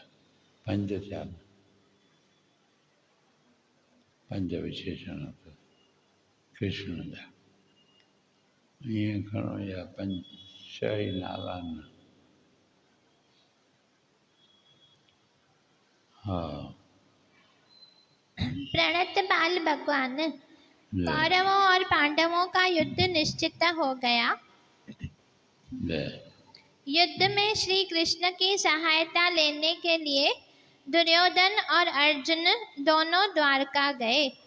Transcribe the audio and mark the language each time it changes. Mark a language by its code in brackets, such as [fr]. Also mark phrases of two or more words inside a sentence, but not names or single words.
[sd] 5 थिया न, 5 विशेषण कृष्ण जा। ईअं खणो या 6 ई नाला आहिनि। हा, प्रणत बाल भगवान। [hi] कौरवों और पांडवों का युद्ध निश्चित हो गया। युद्ध में श्री कृष्ण की सहायता लेने के लिए दुर्योधन और अर्जुन दोनों द्वारका गए।